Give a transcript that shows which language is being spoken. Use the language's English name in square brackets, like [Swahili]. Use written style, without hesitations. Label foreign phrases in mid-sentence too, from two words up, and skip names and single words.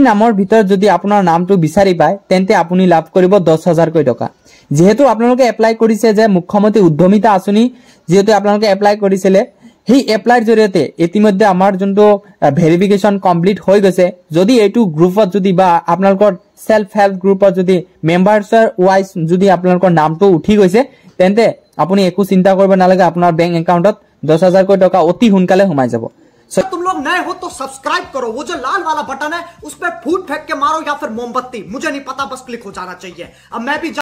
[Assamese] নামৰ ভিতৰত যদি আপোনাৰ নামটো বিচাৰি পায় তেন্তে আপুনি লাভ কৰিব 10000 টকা যেহেতু আপোনালোকে এপ্লাই কৰিছে যে মুখ্যমন্ত্ৰী উদ্যমিতা আঁচনি যেহেতু আপোনালোকে এপ্লাই কৰিছিলে হে এপ্লাইৰ জৰিয়তে ইতিমধ্যে আমাৰ যোনটো [English] verification complete [Assamese] হৈ গৈছে যদি এইটো গ্ৰুপত যদি বা আপোনালোকৰ [English] self help groupত [Assamese] যদি মেম্বাৰছৰ ওয়াইজ যদি আপোনালোকৰ নামটো উঠি গৈছে তেন্তে আপুনি একো চিন্তা কৰিব নালাগে আপোনাৰ [English] bank accountত [Assamese] 10000 টকা অতি সোনকালে সোমাই যাব [Hindi] तुम लोग नए हो तो सब्सक्राइब करो वो जो लाल वाला बटन है उस पर फूट फेंक के मारो या फिर मोमबत्ती मुझे नहीं पता बस क्लिक हो जाना चाहिए अब मैं भी